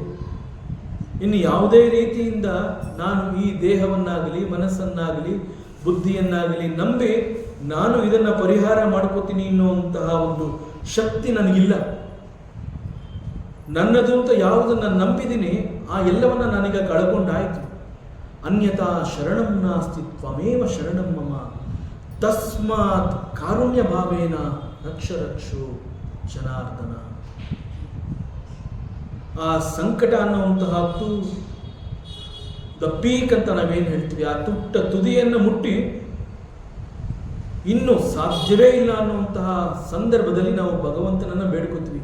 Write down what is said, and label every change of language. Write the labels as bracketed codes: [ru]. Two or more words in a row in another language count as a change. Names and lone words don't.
[kn] ಇನ್ನು ಯಾವುದೇ ರೀತಿಯಿಂದ ನಾನು ಈ ದೇಹವನ್ನಾಗಲಿ, ಮನಸ್ಸನ್ನಾಗಲಿ, ಬುದ್ಧಿಯನ್ನಾಗಲಿ ನಂಬಿ ನಾನು ಇದನ್ನು ಪರಿಹಾರ ಮಾಡ್ಕೋತೀನಿ ಎನ್ನುವಂತಹ ಒಂದು ಶಕ್ತಿ ನನಗಿಲ್ಲ. ನನ್ನದು ಅಂತ ಯಾವುದನ್ನು ನಂಬಿದ್ದೀನಿ ಆ ಎಲ್ಲವನ್ನ ನಾನೀಗ ಕಳ್ಕೊಂಡಾಯಿತು. [sa] ಅನ್ಯತಾ ಶರಣಂ ನಾಸ್ತಿ ತ್ವಮೇವ ಶರಣಂ ಮಮ ತಸ್ಮಾತ್ ಕಾರುಣ್ಯ ಭಾವೇನ ರಕ್ಷ ರಕ್ಷೋ ಜನಾರ್ದನ. [kn] ಆ ಸಂಕಟ ಅನ್ನುವಂತಹದ್ದು [en] the peak [kn] ಅಂತ ನಾವೇನು ಹೇಳ್ತೀವಿ, ಆ ತುದಿಯನ್ನು ಮುಟ್ಟಿ ಇನ್ನು ಸಾಧ್ಯವೇ ಇಲ್ಲ ಅನ್ನುವಂತಹ ಸಂದರ್ಭದಲ್ಲಿ ನಾವು ಭಗವಂತನನ್ನು ಬೇಡ್ಕೋತೀವಿ.